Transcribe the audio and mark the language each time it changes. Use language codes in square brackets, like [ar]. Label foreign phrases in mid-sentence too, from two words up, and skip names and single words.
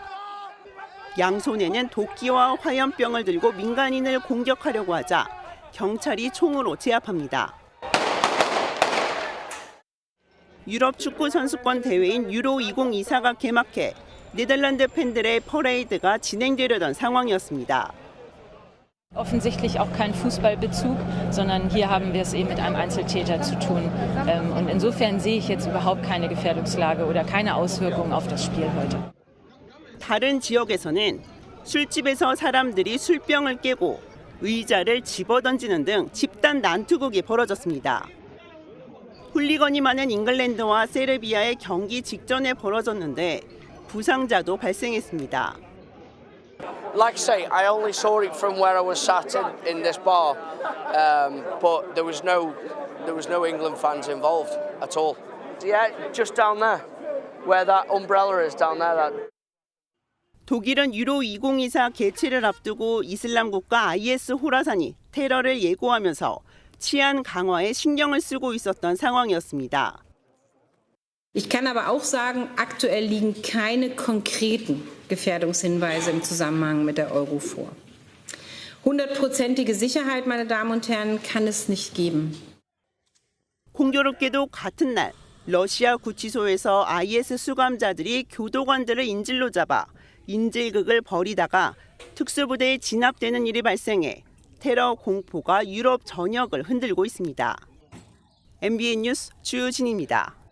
[ko] 양손에는 도끼와 화염병을 들고 민간인을 공격하려고 하자 경찰이 총으로 제압합니다. 유럽 축구 선수권 대회인 유로 2024가 개막해 네덜란드 팬들의 퍼레이드가 진행되려던 상황이었습니다. [de] Offensichtlich auch kein Fußballbezug, sondern hier haben wir es eben mit einem Einzeltäter zu tun. Und insofern sehe ich jetzt überhaupt keine Gefährdungslage oder keine Auswirkungen auf das Spiel heute. [ko] 다른 지역에서는 술집에서 사람들이 술병을 깨고 의자를 집어던지는 등 집단 난투극이 벌어졌습니다. 훌리건이 많은 잉글랜드와 세르비아의 경기 직전에 벌어졌는데 부상자도 발생했습니다. [en] Like I say, I only saw it from where I was sat in this bar, but there was no England fans involved at all. Yeah, just down there, where that umbrella is down there. [ko] 독일은 유로 2024 개최를 앞두고 이슬람 국가 IS 호라산이 테러를 예고하면서 치안 강화에 신경을 쓰고 있었던 상황이었습니다. [de] Ich kann aber auch sagen, aktuell liegen keine konkreten Gefährdungshinweise im Zusammenhang mit der Euro vor. 100%ige Sicherheit, meine Damen und Herren, kann es nicht geben. [ko] 공교롭게도 같은 날 러시아 구치소에서 IS 수감자들이 교도관들을 인질로 잡아 인질극을 벌이다가 특수부대에 진압되는 일이 발생해 테러 공포가 유럽 전역을 흔들고 있습니다. MBN 뉴스 주진입니다.